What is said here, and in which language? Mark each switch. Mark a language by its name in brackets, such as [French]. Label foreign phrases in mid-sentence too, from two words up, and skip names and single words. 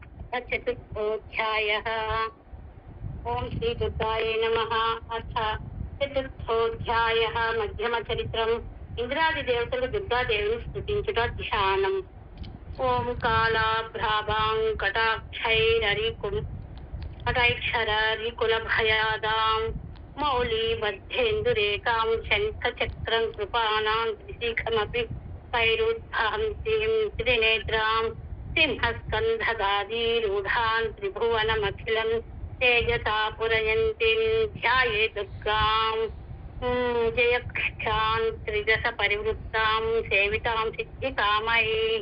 [Sanskrit] चतुर्थोऽध्यायः। ओम श्री दुर्गाय नमः। अथ चतुर्थोऽध्यायः। मध्यमचरित्रम्। [Telugu] ఇంద్రాదిదేవతలు దుర్గాదేవిని స్తుతించుట ధ్యానం. [Sanskrit] ఓం కాళాభ్రాభాం కటాక్షరీకులభయాదాం మౌళీబద్ధేందురేకాం శంఖచక్రం కృపాణాం త్రిశిఖమపి వైరుద్భాంతీం త్రినేత్రాం సింహస్కంధగాదీరూఢాన్ త్రిభువనమఖిలం తేజసా పురయంతిం ధ్యాయే దుర్గాం జయక్షాన్ త్రిదశ పరివృత్తాం సేవితాం సిద్ధికామైః.